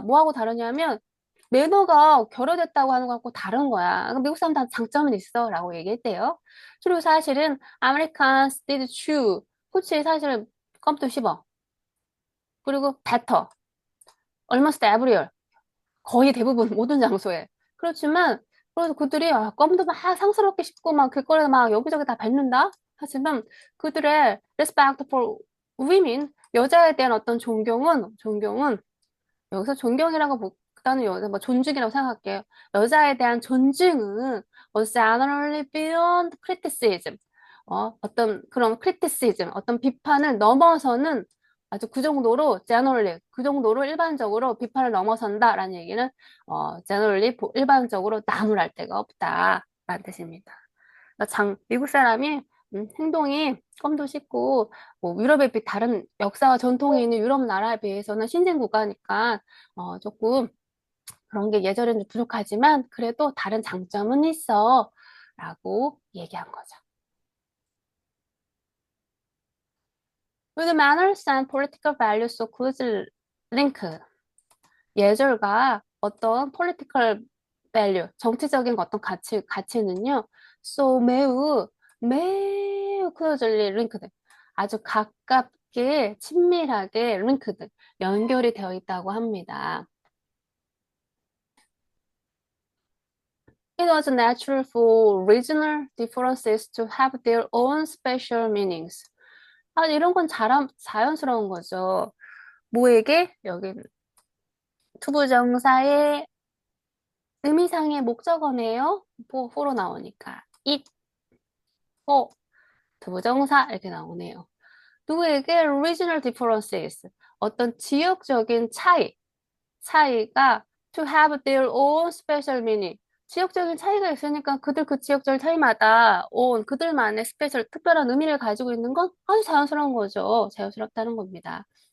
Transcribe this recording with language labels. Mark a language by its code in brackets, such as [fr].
[ko] 뭐하고 다르냐면, 매너가 결여됐다고 하는 것하고 다른 거야. 미국 사람 다 장점은 있어. 라고 얘기했대요. 그리고 사실은, [en] Americans did chew. [ko] 그치, 사실은 껌도 씹어. 그리고 [en] better. almost everywhere. [ko] 거의 대부분 모든 장소에. 그렇지만, 그래서 그들이 껌도 막 상스럽게 씹고 막 길거리에 막 여기저기 다 뱉는다? 하지만 그들의 [en] respect for women, [ko] 여자에 대한 어떤 존경은 여기서 존경이라고 보다는 여자 뭐 존중이라고 생각할게요. 여자에 대한 존중은 [en] was generally beyond criticism. [ko] 어떤 그런 criticism, 어떤 비판을 넘어서는 아주 그 정도로 generally, 그 정도로 일반적으로 비판을 넘어선다라는 얘기는 generally 일반적으로 나무랄 데가 없다라는 뜻입니다. 그러니까 미국 사람이 행동이 껌도 씹고 뭐 유럽에 비해 다른 역사와 전통이 있는 유럽 나라에 비해서는 신생 국가니까 조금 그런 게 예전에는 부족하지만 그래도 다른 장점은 있어 라고 얘기한 거죠. [en] With manners and political values so closely linked. [ko] 예절과 어떤 [en] political value, [ko] 정치적인 어떤 가치는요, so 매우 [en] closely linked. [ko] 아주 가깝게, 친밀하게 linked, 연결이 되어 있다고 합니다. [en] It was natural for regional differences to have their own special meanings. [ko] 이런 건 자연스러운 거죠. 뭐에게? 여기 투부정사의 의미상의 목적어네요. for로 나오니까. it, for, 투부정사 이렇게 나오네요. 누구에게 [en] regional differences, [ko] 어떤 지역적인 차이가 [en] to have their own special meaning. [ko] 지역적인 차이가 있으니까 그들 그 지역적 차이마다 그들만의 스페셜 특별한 의미를 가지고 있는 건 아주 자연스러운 거죠. 자연스럽다는 겁니다.